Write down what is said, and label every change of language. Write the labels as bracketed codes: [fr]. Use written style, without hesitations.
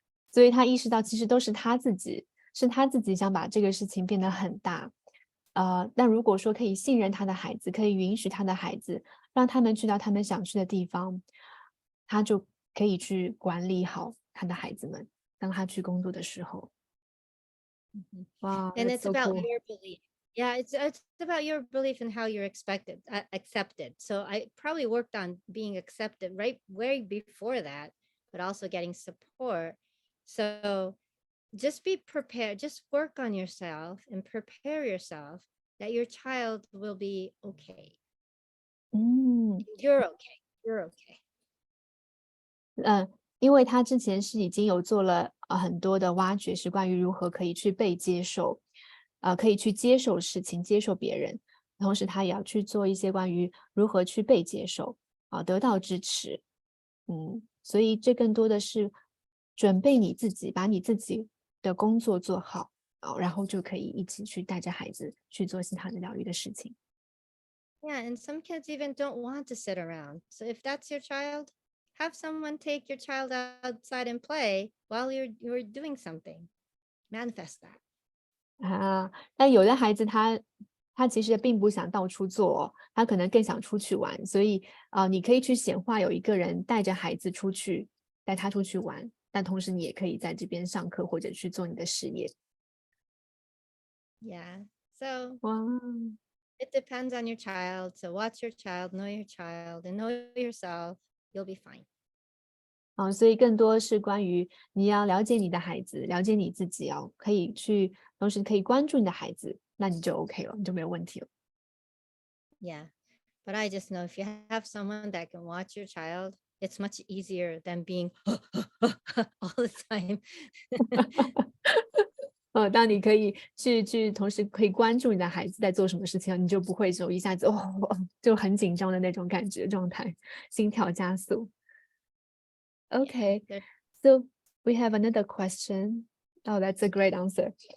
[zh] 所以他意识到其实都是他自己想把这个事情变得很大。但如果说可以信任他的孩子，可以允许他的孩子，让他们去到他们想去的地方，他就可以去管理好他的孩子们，当他去工作的时候。哇 [en] And that's it's so about cool. your belief. Yeah, it's about your belief and how you're accepted. So I probably worked on being accepted right way before that, but also getting support. So just be prepared, just work on yourself and prepare yourself that your child will be okay. 嗯。 You're okay. You're okay. [zh] 因为他之前是已经有做了很多的挖掘，是关于如何可以去被接受，可以去接受事情，接受别人，同时他也要去做一些关于如何去被接受得到支持。所以这更多的是准备你自己，把你自己的工作做好然后就可以一起去带着孩子去做其他的疗愈的事情。 [en] Yeah, and some kids even don't want to sit around. So if that's your child, have someone take your child outside and play while you're doing something. Manifest that. [zh] 但有的孩子他其实并不想到处做他可能更想出去玩，所以你可以去显化有一个人带着孩子出去，带他出去玩，但同时你也可以在这边上课或者去做你的事业。 [en] Yeah. So 哇， it depends on your child. So watch your child, know your child, and know yourself. You'll be fine. [zh] 所以更多是关于你要了解你的孩子，了解你自己可以去，同时可以关注你的孩子，那你就 OK 了，你就没有问题了。 [en] Yeah. But I just know if you have someone that can watch your child, it's much easier than being all the time. [zh] 当你可以去同时可以关注你的孩子在做什么事情，你就不会一下子就很紧张的那种感觉状态，心跳加速。 [en] Okay, There- so we have another question. Oh, that's a great answer.